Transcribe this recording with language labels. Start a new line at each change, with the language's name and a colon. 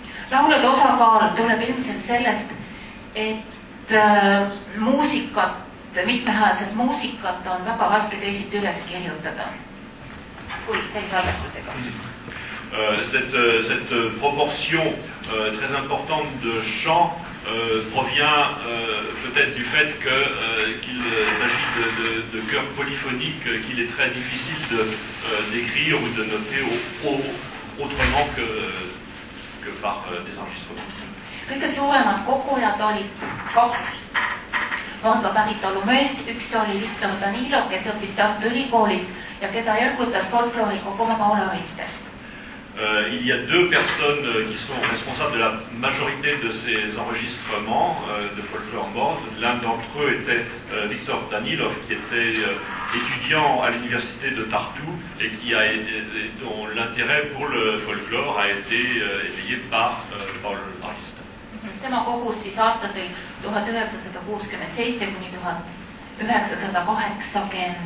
Estonian: Laulude osakaal tuleb ilmselt sellest, et muusikat, mitmehäälset muusikat on väga raske teisiti üles kirjutada kui helisalvestusega.
French: Cette proportion très importante de chants provient peut-être du fait qu'il s'agit de chœurs polyphoniques qu'il est très difficile d'écrire ou de noter autrement que par des enregistrements.
Estonian: Kõige suuremad kogujad olid 2 Mordva päritolu meest. Üks oli Viktor Danilov, kes õppis Tartu Ülikoolis ja keda jõukutas folkloori koguma Paul Ariste.
French: Il y a 2 personnes qui sont responsables de la majorité de ces enregistrements de folklore mort. L'un d'entre eux était Viktor Danilov, qui était étudiant à l'université de Tartu et dont l'intérêt pour le folklore a été éveillé par Paul Ariste.
Estonian: Tema kogus siis aastatel 1967 kuni 1985.